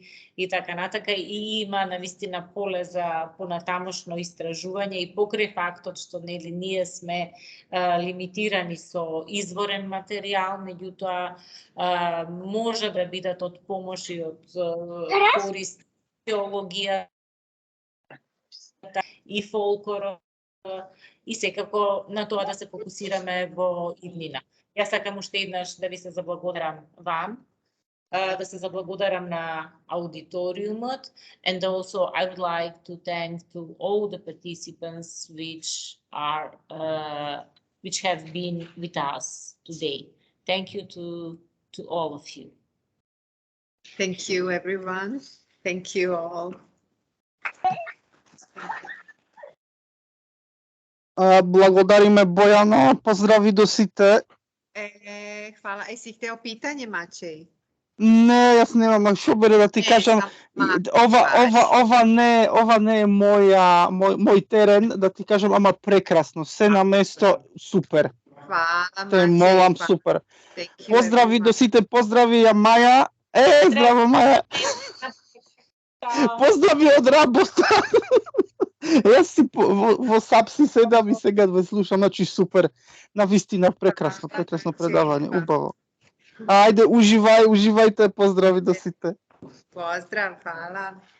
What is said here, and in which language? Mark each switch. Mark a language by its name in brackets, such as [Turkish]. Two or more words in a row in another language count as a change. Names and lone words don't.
[Macedonian] и така натака, и има навистина поле за понатамошно истражување и покрај фактот што нели ние сме лимитирани со изворен материјал, меѓутоа може да бидат од помош и од корист теологија и фолклорот, и секако на тоа да се фокусираме во иднина. Јас сакам уште еднаш да ви се заблагодарам вам, да се заблагодарам на аудиториумот, [English] and also I would like to thank to all the participants which have been with us today. Thank you to all of you. Thank you, everyone. Thank you all. [Macedonian] Благодариме Бојана, поздрави до сите. [Serbian] Hvala. Jesi hteo pitanje, Mačej? [Macedonian] Не, јас немам шобере да ти кажам, ова не е мој терен, да ти кажам, ама прекрасно, се на место, супер. [Serbian] Hvala, [Macedonian] Те молам, супер. Поздрави до сите, поздрави ја Маја. Здраво Маја. Поздрави од работа. Јас си во САП си седам и сега ве слушам, значи супер. Навистина прекрасно предавање, убаво. Ајде, уживајте, поздрави до сите. [Serbian] Pozdrav, hvala.